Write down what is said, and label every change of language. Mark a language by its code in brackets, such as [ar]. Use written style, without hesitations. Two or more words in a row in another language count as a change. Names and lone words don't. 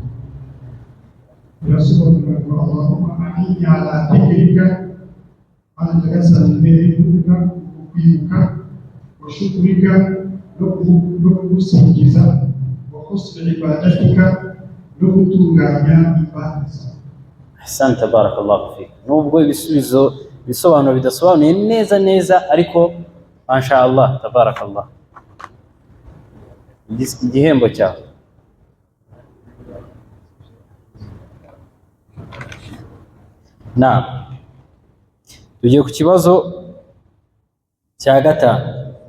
[ar] يا سبحان الله، اللهم أعني على ذكرك على تسبيح ذكرك وشكرك nukusingiza وحسن عبادتك nukutunganya ibada. أحسنت، بارك الله فيك. [rw] Nubwo ibisubizo bisobanuro bidasobanuye neza ariko [ar] ما شاء الله تبارك الله, [rw] igihembo cyawe. Naam, tugiye ku kibazo cya gatanu.